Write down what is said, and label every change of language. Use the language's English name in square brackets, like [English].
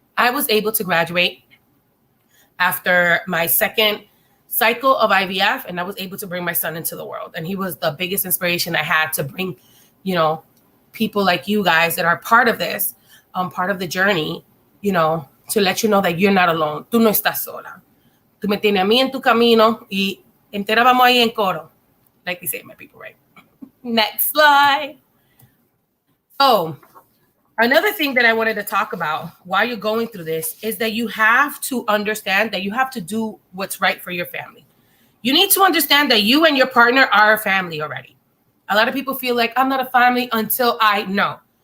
[English] I was able to graduate after my second cycle of IVF, and I was able to bring my son into the world. And he was the biggest inspiration I had to bring, people like you guys that are part of this, part of the journey, to let you know that you're not alone. [Spanish] Tú no estás sola. tú me tienes a mí en tu camino y entera vamos ahí en coro. [English] Like they say, my people, right? Next slide. So, another thing that I wanted to talk about while you're going through this is that you have to understand that you have to do what's right for your family. You need to understand that you and your partner are a family already. A lot of people feel like I'm not a family until I know.